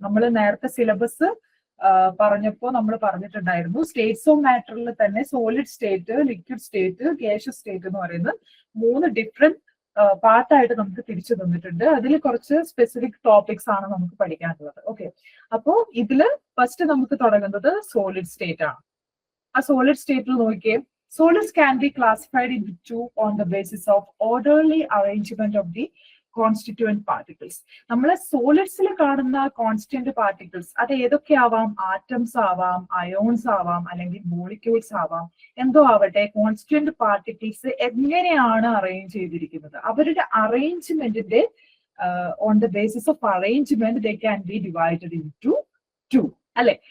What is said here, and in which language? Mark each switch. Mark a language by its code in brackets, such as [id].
[ml] നമ്മൾ നേരത്തെ സിലബസ് പറഞ്ഞപ്പോ നമ്മൾ പറഞ്ഞിട്ടുണ്ടായിരുന്നു സ്റ്റേറ്റ്സ് ഓഫ് മാറ്ററിൽ തന്നെ solid state, liquid state, gaseous state എന്ന് പറയുന്നത് 3 ഡിഫറെന്റ് പാർട്ടായിട്ട് നമുക്ക് തിരിച്ചു തന്നിട്ടുണ്ട്. അതിൽ കുറച്ച് സ്പെസിഫിക് ടോപ്പിക്സ് ആണ് നമുക്ക് പഠിക്കാനുള്ളത്. ഓക്കെ, അപ്പോ ഇതില് ഫസ്റ്റ് നമുക്ക് തുടങ്ങുന്നത് സോളിഡ് സ്റ്റേറ്റ് ആണ്. ആ സോളിഡ് സ്റ്റേറ്റിൽ നോക്കിയേ, [en] solids can be classified into 2 on the basis of orderly arrangement of the constituent particles. [ml] നമ്മൾ സോളിഡ്സിൽ കാണുന്ന കോൺസ്റ്റിറ്റ്യൂന്റ് പാർട്ടിക്കിൾസ് അത് ഏതൊക്കെ ആവാം? ആറ്റംസ് ആവാം, അയോൺസ് ആവാം, അല്ലെങ്കിൽ മോളിക്യൂൾസ് ആവാം, എന്തോ ആവട്ടെ. കോൺസ്റ്റിറ്റ്യൂവന്റ് പാർട്ടിക്കിൾസ് എങ്ങനെയാണ് അറേഞ്ച് ചെയ്തിരിക്കുന്നത്? അവരുടെ അറേഞ്ച്മെന്റിന്റെ [en] On the basis of arrangement they can be divided in to 2 അല്ലെ?